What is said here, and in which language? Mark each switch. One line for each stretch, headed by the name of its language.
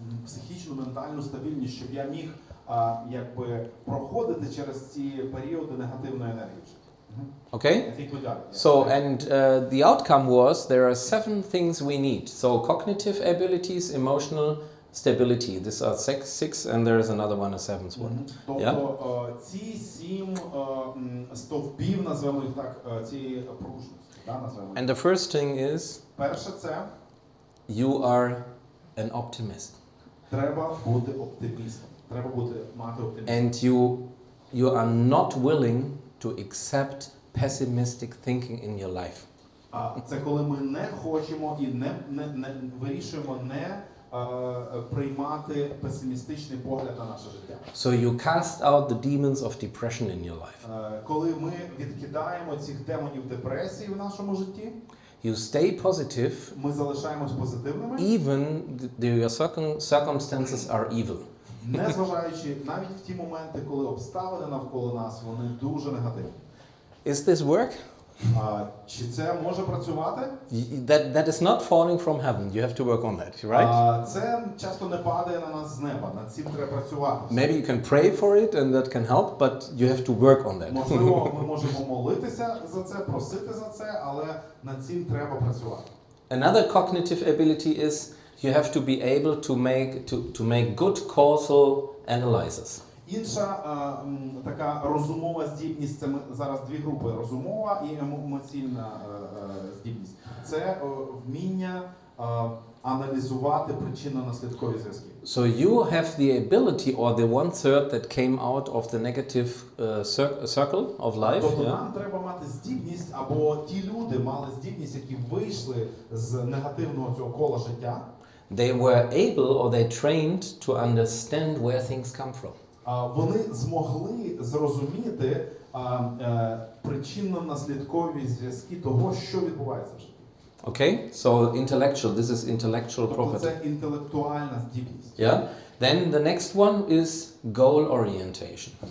Ukrainian: Психічну, ментальну стабільність, щоб я міг якби проходити через ці періоди негативної енергії.
English: Okay? I think we got it. So, and the outcome was there are 7 things we need. So, cognitive abilities, emotional stability. These are 6, and there is another one, a 7th one.
Ukrainian: Тобто ці 7 стовпів, назвемо їх так, цієї пружності.
English: And the first thing is
Ukrainian: Перше це
English: you are an optimist.
Ukrainian: Треба бути оптимістом. Треба мати оптимізм.
English: And you are not willing to accept pessimistic thinking in your life.
Ukrainian: Це коли ми не хочемо і не вирішуємо не приймати песимістичний погляд на наше життя.
English: So you cast out the demons of depression in your life.
Ukrainian: Коли ми відкидаємо цих демонів депресії в нашому житті,
English: You stay positive
Ukrainian: ми залишаємось позитивними,
English: even your circumstances are evil.
Ukrainian: незважаючи навіть в ті моменти, коли обставини навколо нас, вони дуже негативні.
English: Is this work?
Ukrainian: Чи це може працювати?
English: That is not falling from heaven. You have to work on that, right?
Ukrainian: Це часто не падає на нас з неба. Над цим треба працювати.
English: Maybe you can pray for it and that can help, but you have to work on that.
Ukrainian: Можливо, ми можемо молитися за це, просити за це, але над цим треба працювати.
English: Another cognitive ability is you have to be able to make good causal analysis.
Ukrainian: Інша така розумова здібність, це ми зараз дві групи: розумова і емоційна здібність. Це вміння аналізувати причинно-наслідкові зв'язки.
English: So you have the ability, or the 1/3 that came out of the negative circle of life.
Ukrainian: Тобто нам треба мати здібність, або ті люди мали здібність, які вийшли з негативного цього кола життя.
English: They were able, or they trained to understand where things come from.
Ukrainian: Вони змогли зрозуміти причинно-наслідкові зв'язки того, що відбувається в житті.
English: Okay, so intellectual. This is intellectual
Ukrainian: Тобто
English: property.
Ukrainian: це інтелектуальна здібність.
English: Yeah. Then the next one is goal orientation.